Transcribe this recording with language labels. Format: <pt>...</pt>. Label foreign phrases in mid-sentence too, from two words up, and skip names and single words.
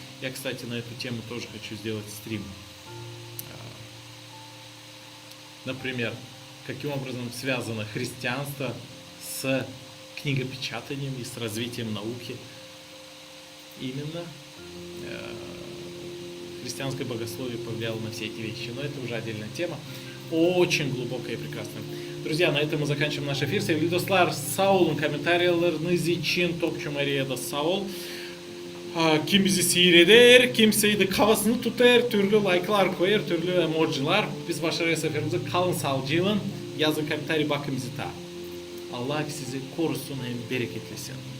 <ru>Я, кстати, на эту тему тоже хочу сделать стрим. Например, каким образом связано христианство с книгопечатанием и с развитием науки. Именно христианское богословие повлияло на все эти вещи. Но это уже отдельная тема, очень глубокая и прекрасная. Друзья, на этом мы заканчиваем наш эфир.</ru> <gag>Sevgili dostlar, sağ olun komentarlarınız için. Topçu Maria'da sağ ol. Kim bizi seyreder, kimseyi de kafasını tutar, türlü like'lar koyar, türlü emoji'lar. Biz başarıya seferimize kalın sağlıcıyla. Yazın komentarı, bakın bizi ta. Allah sizi korusun hem bereketlesin.</gag>